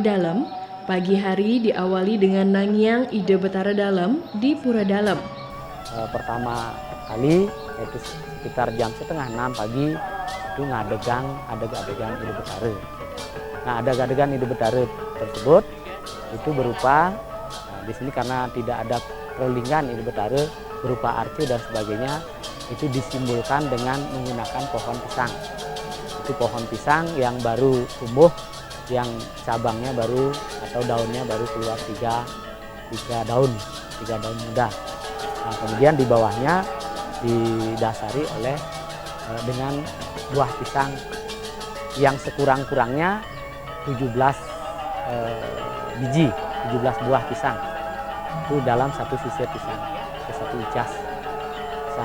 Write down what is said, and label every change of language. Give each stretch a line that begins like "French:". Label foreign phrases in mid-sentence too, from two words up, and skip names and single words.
Indonesian: dalam, pagi hari diawali dengan nangyang Ide Betara Dalam di Pura Dalam. Pertama kali yaitu sekitar jam 5:30 pagi itu ngadegang adegan Ide Betara. Nah, adegan Ide Betara tersebut itu berupa di sini karena tidak ada perlinggan Ide Betara berupa arce dan sebagainya, itu disimbolkan dengan menggunakan pohon pisang. Itu pohon pisang yang baru tumbuh, yang cabangnya baru atau daunnya baru keluar 3 daun muda. Nah, kemudian di bawahnya didasari oleh dengan buah pisang yang sekurang-kurangnya 17 biji, 17 buah pisang itu dalam satu sisir pisang, satu icas pisang.